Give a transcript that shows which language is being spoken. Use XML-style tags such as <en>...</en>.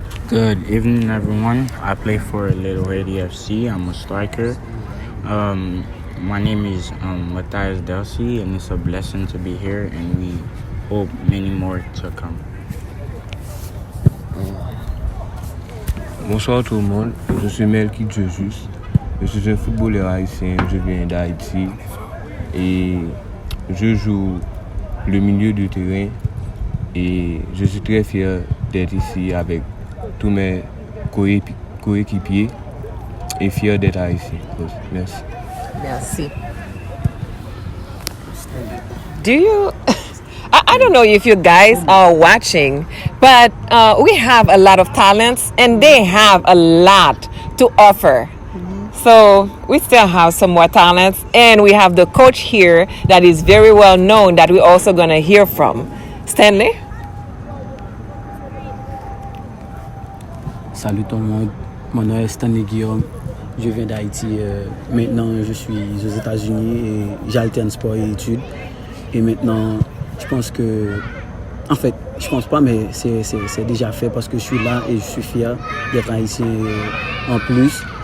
<en>Good evening, everyone. I play for Little Haiti FC. I'm a striker. My name is Matthias Delcy, and it's a blessing to be here, and we hope many more to come.</en> <fr>Bonsoir tout le monde, je suis Melky Jesus. Je suis un footballeur haïtien, je viens d'Haïti et je joue le milieu du terrain et je suis très fier d'être ici avec tous mes coéquipiers et fier d'être haïtien. Merci. Merci.</fr> <en>Do you... I don't know if you guys are watching, but we have a lot of talents and they have a lot to offer. So we still have some more talents, and we have the coach here that is very well known that we're also going to hear from. Stanley?</en> <fr>Salut tout le monde, mon nom est Stanley Guillaume, je viens d'Haïti, maintenant je suis aux États-Unis et j'alterne sport et études. Et maintenant, je pense que, en fait, je pense pas, mais c'est déjà fait parce que je suis là et je suis fier d'être haïtien en plus.</fr>